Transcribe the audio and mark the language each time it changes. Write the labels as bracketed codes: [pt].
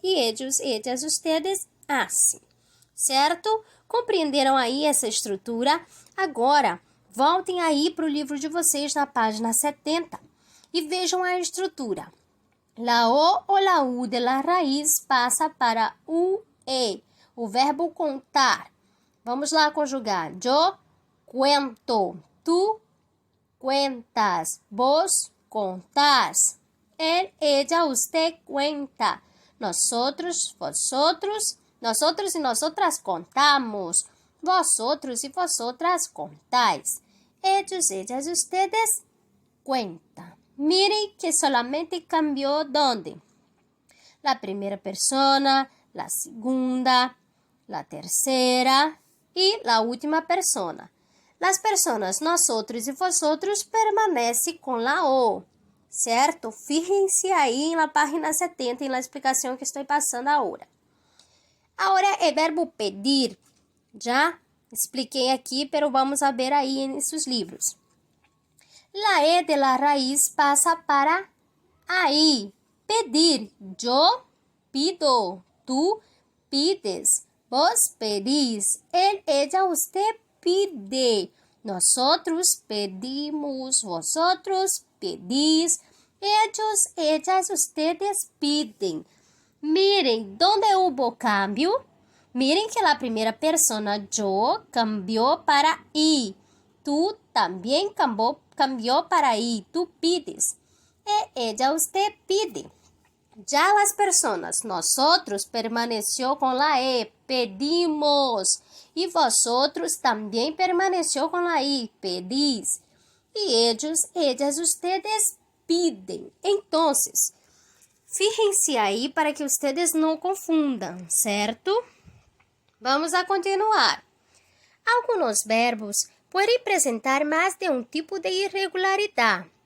[es] E ellos, ellas, ustedes hacen. [pt] Certo? Compreenderam aí essa estrutura? Agora, voltem aí para o livro de vocês na página 70 e vejam a estrutura. [es] La O ou la U de la raiz [pt] passa para UE, o verbo contar. Vamos lá conjugar. [es] Yo cuento, tú cuentas, vos contás. Él, ella, usted cuenta. Nosotros, vosotros, nosotros y nosotras contamos. Vosotros y vosotras contáis. Ellos, ellas, ustedes cuentan. Miren que solamente cambió ¿dónde? La primera persona, la segunda, la tercera y la última persona. Las personas nosotros y vosotros permanecem con la O. [pt] Certo? Fíjense aí na página 70 na explicação que estou passando agora. Agora é verbo pedir. Já expliquei aqui, [es] pero vamos a ver [pt] aí nesses livros. [es] La E de la raiz [pt] passa para aí. [es] Pedir. Yo pido. Tú pides. Vos pedís. Él, ella, usted pide. Nosotros pedimos. Vosotros pedís. Ellos, ellas, ustedes piden. Miren, ¿dónde hubo cambio? Miren que la primera persona yo cambió para I. Tú también cambió para I. Tú pides. Ella, usted pide. Ya las personas, nosotros permaneció con la E. Pedimos. Y vosotros también permaneció con la I. Pedís. Y ellos, ellas, ustedes piden. Entonces, fíjense aí para que ustedes [pt] não confundam, certo? [es] Vamos a continuar. [pt] Algunos verbos podem apresentar mais de um tipo de irregularidade.